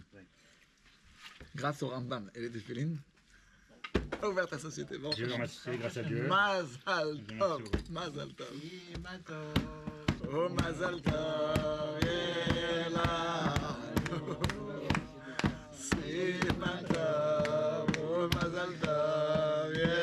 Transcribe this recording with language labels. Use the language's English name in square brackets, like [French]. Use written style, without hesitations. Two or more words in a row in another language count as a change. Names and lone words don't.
[French] Grâce au Rambam et les téfilines, ouvert ta société. Bon, J'ai ouvert ma société grâce à Dieu. [Hebrew] מזל טוב. מזל טוב. Oh, מזל טוב. סימן טוב. Oh, מזל טוב.